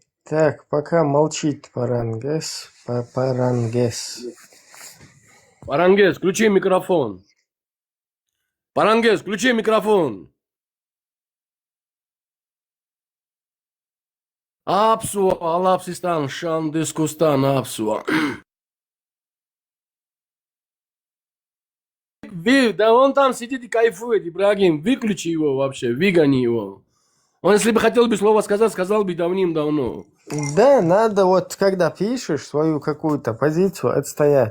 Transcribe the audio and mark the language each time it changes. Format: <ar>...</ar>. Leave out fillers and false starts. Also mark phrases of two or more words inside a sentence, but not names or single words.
<ru>Так, пока молчит Парангес. Парангес. Парангес, включи микрофон. Парангес, включи микрофон. Апсуа, Алапсистан, Шандискустан, Апсуа. Да он там сидит и кайфует, Ибрагим. Выключи его вообще, выгони его. Он, если бы хотел бы слово сказать, сказал бы давным-давно. Да, надо вот, когда пишешь свою какую-то позицию, отстоять.</ru>